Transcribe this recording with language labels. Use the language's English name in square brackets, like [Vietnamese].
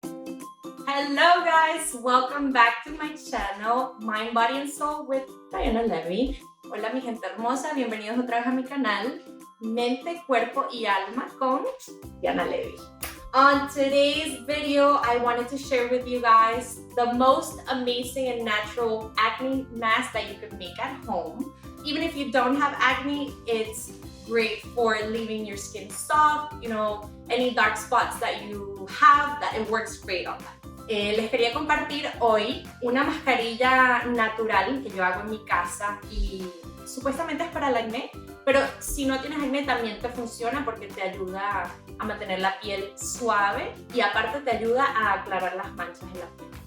[English] Hello guys, welcome back to my channel, Mind, Body and Soul with Diana Levy. [Spanish] Hola mi gente hermosa, bienvenidos otra vez a mi canal, Mente, Cuerpo y Alma con Diana Levy. [English] On today's video, I wanted to share with you guys the most amazing and natural acne mask that you could make at home. Even if you don't have acne, it's great for leaving your skin soft, you know, any dark spots that you have, that it works great on that. [Spanish] Les quería compartir hoy una mascarilla natural que yo hago en mi casa y supuestamente es para el acné, pero si no tienes acné también te funciona porque te ayuda a mantener la piel suave y aparte te ayuda a aclarar las manchas en la piel.